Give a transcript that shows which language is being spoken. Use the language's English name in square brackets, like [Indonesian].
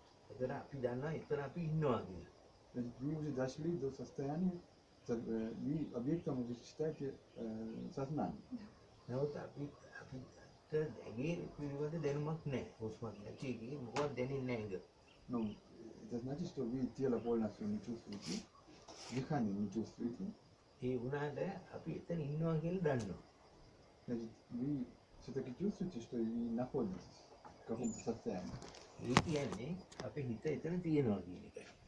[Sinhala] ඒතර අපි දන්නවා එතන අපි ඉන්නවා කියලා. [Russian] Вы уже дошли до состояния, вы объектом вы считаете сознание. [Sinhala] නමුත් අපිට ඇගේ පිළිවෙත දැනුමක් නැහැ. හුස්මක් නැති එකේ මොකක්ද දැනෙන්නේ නැහැ ඒක. [Russian] Ну, это значит, что вы тело полностью не чувствуете, дыхание не чувствуете. [Sinhala] ඒ වුණාට අපි එතන ඉන්නවා කියලා දන්නවා. [Russian] Значит, вы все-таки чувствуете, что вы находитесь в каком-то состоянии. [Sinhala] ඒ කියන්නේ අපේ හිත එතන තියෙනවා කියන එකයි.